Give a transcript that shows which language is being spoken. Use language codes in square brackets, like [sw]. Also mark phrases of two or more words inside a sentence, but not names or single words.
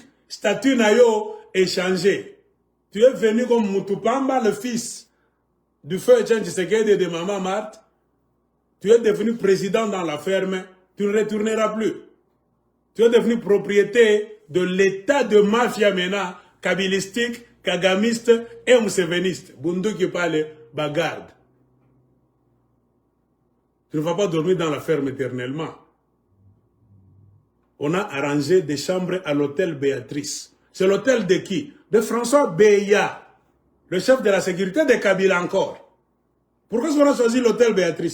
[fr] Statut Nayo est changé. Tu es venu comme Mutupamba, le fils du feu Etienne Tshisekedi et de Maman Marthe. Tu es devenu président dans la ferme. Tu ne retourneras plus. Tu es devenu propriété de l'état de mafia MENA, kabilistique, kagamiste et mousseveniste. Bundu qui parle, bagarde. Tu ne vas pas dormir dans la ferme éternellement. On a arrangé des chambres à l'hôtel Béatrice. C'est l'hôtel de qui? De François Beya. le chef de la sécurité de Kabila encore. Pourquoi est-ce qu'on a choisi l'hôtel Béatrice?